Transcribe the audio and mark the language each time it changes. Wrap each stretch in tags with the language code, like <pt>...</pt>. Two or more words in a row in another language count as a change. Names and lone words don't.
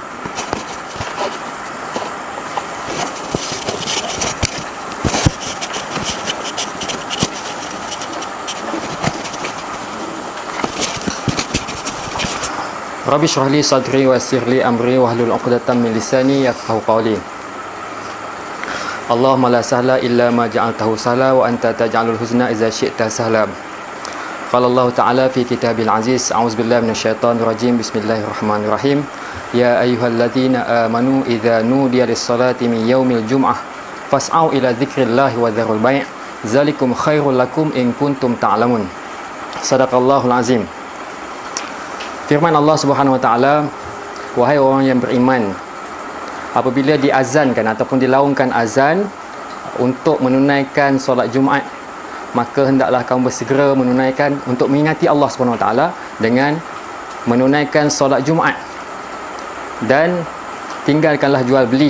<ar>رب اشرح لي صدري ويسر لي أمري واحلل عقدة من لساني يفقهوا قولي. اللهم لا سهل إلا ما جعلته سهلا وأنت تجعل الحزن إذا شئت سهلا. قال الله تعالى في كتابه العزيز أعوذ بالله من الشيطان الرجيم. بسم الله الرحمن الرحيم. يا أيها الذين آمنوا إذا نودي للصلاة من يوم الجمعة فاسعوا إلى ذكر الله وذروا البيع'. ذلكم خير لكم إن كنتم تعلمون. صدق الله العظيم.</ar> <ms>Firman Allah</ms> <ar>سبحانه وتعالى,</ar> <ms>wahai orang yang beriman, apabila diazankan ataupun dilaungkan azan untuk menunaikan solat Jumaat, maka hendaklah kamu bersegera menunaikan untuk mengingati Allah</ms> <ar>سبحانه وتعالى</ar> <ms>dengan menunaikan solat Jumaat, dan tinggalkanlah jual beli.</ms>